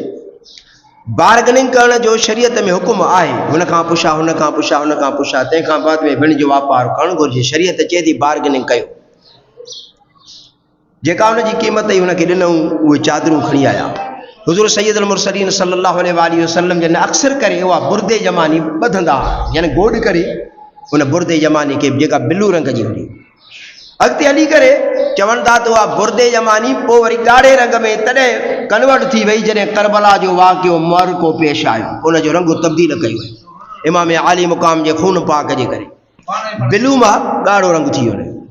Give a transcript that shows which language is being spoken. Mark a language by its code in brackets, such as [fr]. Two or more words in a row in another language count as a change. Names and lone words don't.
[sd] बार्गेनिंग करण जो शरीयत में हुकुम आहे, हुन खां पुछा, हुन खां पुछा, हुन खां पुछा, तंहिंखां बाद में भिण जो वापार करणु घुरिजे। शरीयत चए थी बार्गेनिंग कयो। जेका हुनजी क़ीमत ई हुनखे ॾिनऊं, उहे चादरूं खणी आया। हुज़ूर [ar] سيد المرسلين صلى الله عليه وسلم [sd] जन अक्सर करे उहा बुर्दे जमानी ॿधंदा, यानी गोॾ करे उन बुर्दे जमानी खे, जेका बिलू रंग जी हुई। अॻिते हली करे चवनि था त उहा बुर्दे जमानी पोइ वरी ॻाढ़े रंग में तॾहिं कन्वर्ट थी वई जॾहिं करबला जो वाक़ियो मौरको पेश आयो, उनजो रंग तब्दील कयो वियो इमाम आली मुक़ाम जे खून पाक जे करे, बिलू मां ॻाढ़ो रंग थी वियो।